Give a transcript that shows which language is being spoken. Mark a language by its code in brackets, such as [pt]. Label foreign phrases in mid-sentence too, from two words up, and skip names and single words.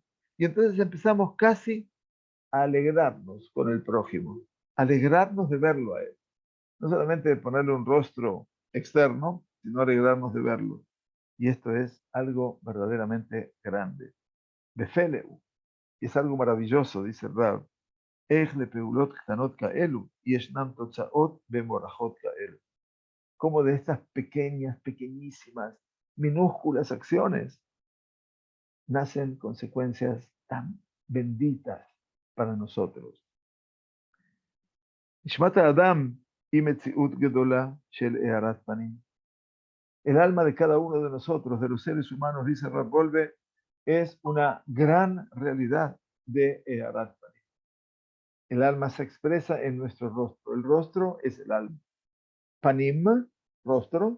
[es] Y entonces empezamos casi a alegrarnos con el prójimo, alegrarnos de verlo a él. No solamente de ponerle un rostro externo, sino alegrarnos de verlo. Y esto es algo verdaderamente grande. Befeleu. Y es algo maravilloso, dice Rab. [he] איך לפעולות קטנות כאלו ישנן תוצאות ומורכות כאלו. [es] Como de estas pequeñas, pequeñísimas, minúsculas acciones nacen consecuencias tan benditas para nosotros. [he] נשמת האדם היא מציאות גדולה של הארת פנים. [es] El alma de cada uno de nosotros, de los seres humanos, dice Rab Golbe, es una gran realidad de [he] הארת פנים. [es] El alma se expresa en nuestro rostro. El rostro es el alma. Panim, rostro.